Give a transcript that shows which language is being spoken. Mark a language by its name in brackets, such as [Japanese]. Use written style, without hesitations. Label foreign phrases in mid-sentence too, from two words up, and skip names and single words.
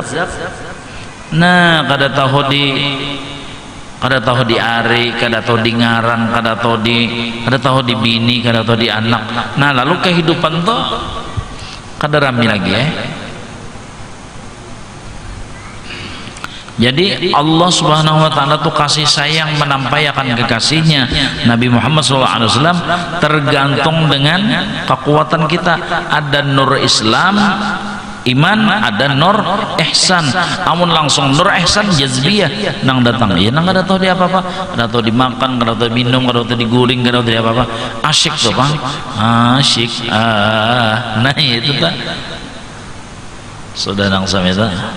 [Banjar] Nah, kada tahu di ari, kada tahu di ngarang, kada tahu di bini, kada tahu di anak. Nah, lalu kehidupan tuh kada rami lagi ya. [Indonesian] Jadi Allah [Arabic] سبحانه وتعالى [Indonesian] tuh kasih sayang menampakkan kekasihnya Nabi Muhammad SAW tergantung dengan kekuatan kita. Ada nur Islam iman, ada nur ihsan. [Banjar] Amun langsung nur ihsan jazbiyah nang datang ya nang kada tahu di apa-apa, kada tahu dimakan, kada tahu minum, kada tahu diguling, kada tahu di apa-apa. Asyik tuh bang, asyik. Nah itu tak sudah nang sameta.